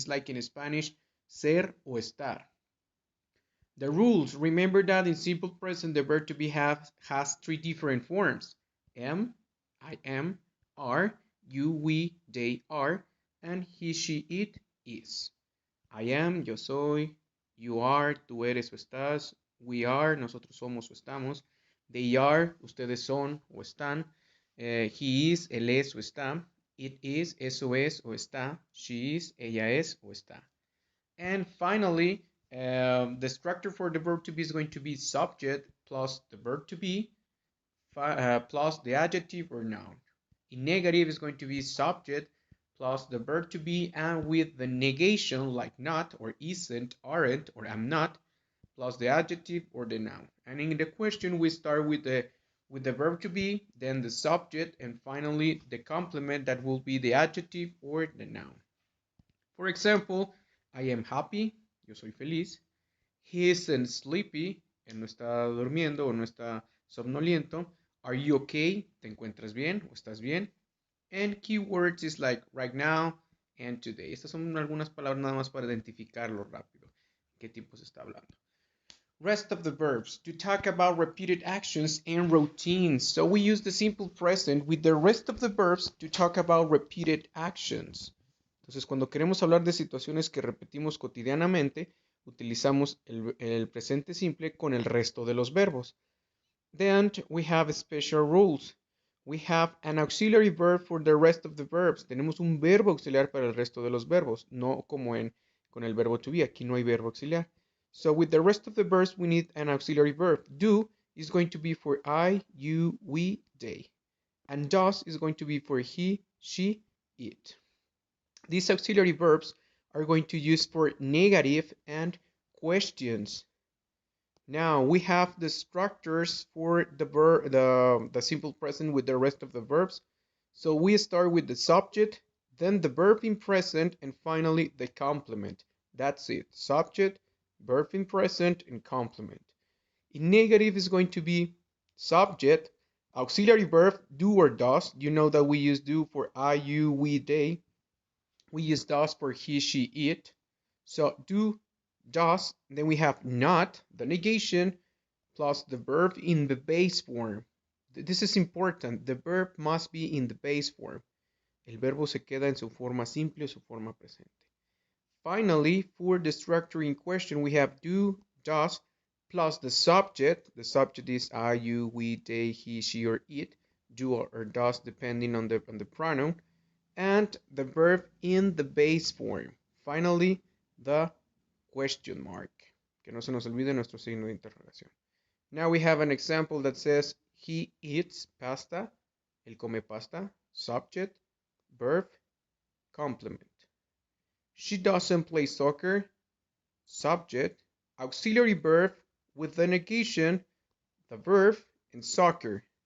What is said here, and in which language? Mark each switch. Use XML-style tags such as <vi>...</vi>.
<en>It's like in Spanish,</en> <es>ser o estar.</es> <en>The rules, remember that in simple present, the verb to be has three different forms. Am, I am, are, you, we, they are, and he, she, it is. I am,</en> <es>yo soy,</es> <en>you are,</en> <es>tú eres o estás,</es> <en>we are,</en> <es>nosotros somos o estamos,</es> <en>they are,</en> <es>ustedes son o están,</es> <en>he is,</en> <es>él es o está,</es> <en>it is,</en> <es>eso es o está,</es> <en>she is,</en> <es>ella es o está.</es> <en>And finally, the structure for the verb to be is going to be subject plus the verb to be plus the adjective or noun. In negative is going to be subject plus the verb to be and with the negation like not or isn't, aren't or am not plus the adjective or the noun. And in the question we start with the verb to be, then the subject, and finally the complement that will be the adjective or the noun. For example, I am happy,</en> <es>yo soy feliz.</es> <en>He isn't sleepy,</en> <es>él no está durmiendo o no está somnoliento.</es> <en>Are you okay?</en> <es>¿Te encuentras bien o estás bien?</es> <en>And keywords is like right now and today.</en> <es>Estas son algunas palabras nada más para identificarlo rápido. ¿Qué tipo se está hablando?</es> <en>Rest of the verbs to talk about repeated actions and routines. So we use the simple present with the rest of the verbs to talk about repeated actions.</en> <es>Entonces, cuando queremos hablar de situaciones que repetimos cotidianamente, utilizamos el presente simple con el resto de los verbos.</es> <en>Then we have special rules. We have an auxiliary verb for the rest of the verbs.</en> <es>Tenemos un verbo auxiliar para el resto de los verbos, no como con el verbo to be. Aquí no hay verbo auxiliar.</es> <en>So with the rest of the verbs, we need an auxiliary verb. Do is going to be for I, you, we, they. And does is going to be for he, she, it. These auxiliary verbs are going to use for negative and questions. Now we have the structures for the simple present with the rest of the verbs. So we start with the subject, then the verb in present, and finally the complement. That's it. Subject, verb in present, and complement. In negative is going to be subject, auxiliary verb, do or does. You know that we use do for I, you, we, they. We use does for he, she, it. So do, does, then we have not, the negation, plus the verb in the base form. This is important. The verb must be in the base form.</en> <es>El verbo se queda en su forma simple o su forma presente.</es> <en>Finally, for the structure in question, we have do, does, plus the subject. The subject is I, you, we, they, he, she, or it. Do or does depending on the pronoun. And the verb in the base form. Finally, the question mark.</en> <es>Que no se nos olvide nuestro signo de interrogación.</es> <en>Now we have an example that says he eats pasta.</en> <es>Él come pasta.</es> <en>Subject, verb, complement. She doesn't play soccer. Subject, auxiliary verb with the negation, the verb, and soccer.</en>